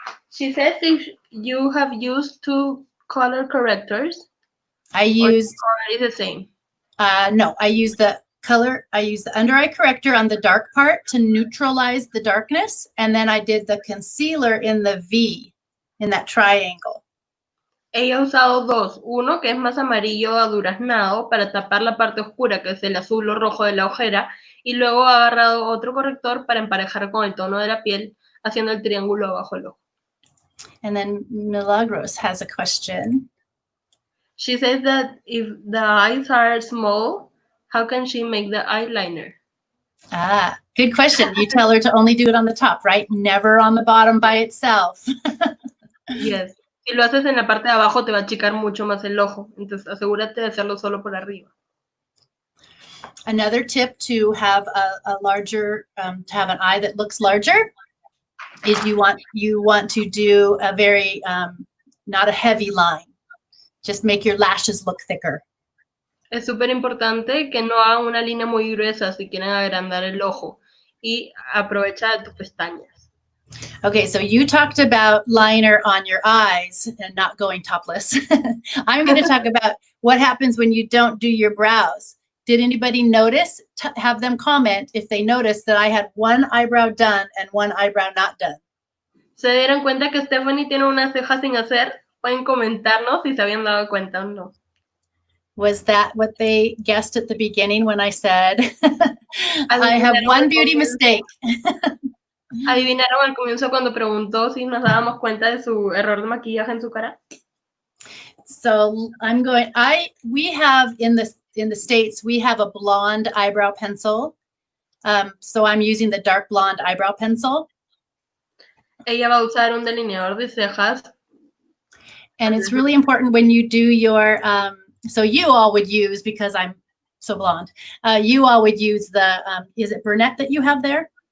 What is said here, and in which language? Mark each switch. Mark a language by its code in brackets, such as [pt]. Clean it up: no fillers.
[en] She says if you have used two color correctors, I used, or the same. no, I use the under eye corrector on the dark part to neutralize the darkness. And then I did the concealer in the V, in that triangle. [es] Ella ha usado dos, uno que es más amarillo aduraznado para tapar la parte oscura, que es el azul o rojo de la ojera, y luego ha agarrado otro corrector para emparejar con el tono de la piel, haciendo el triángulo abajo el ojo. [en] And then Milagros has a question. She says that if the eyes are small, how can she make the eyeliner? Ah, good question. You tell her to only do it on the top, right? Never on the bottom by itself. Yes. [es] Si lo haces en la parte de abajo te va a achicar mucho más el ojo, entonces asegúrate de hacerlo solo por arriba. [en] Another tip to have a larger, to have an eye that looks larger is you want to do a very, not a heavy line. Just make your lashes look thicker. [es] Es súper importante que no hagan una línea muy gruesa si quieren agrandar el ojo y aprovecha de tus pestañas. [en] Okay, so you talked about liner on your eyes and not going topless. I'm going to talk about what happens when you don't do your brows. Did anybody notice? Have them comment if they noticed that I had one eyebrow done and one eyebrow not done. [es] ¿Se dieron cuenta que Stephanie tiene unas cejas sin hacer? Pueden comentarnos si se habían dado cuenta o no. [en] Was that what they guessed at the beginning when I said, I have one beauty mistake? [es] ¿Adivinaron al comienzo cuando preguntó si nos dábamos cuenta de su error de maquillaje en su cara? [en] So we have in the States, we have a blonde eyebrow pencil. So I'm using the dark blonde eyebrow pencil. [es] Ella va a usar un delineador de cejas. [en] And it's really important when you do your, so you all would use, because I'm so blonde, you all would use the, is it brunette that you have there?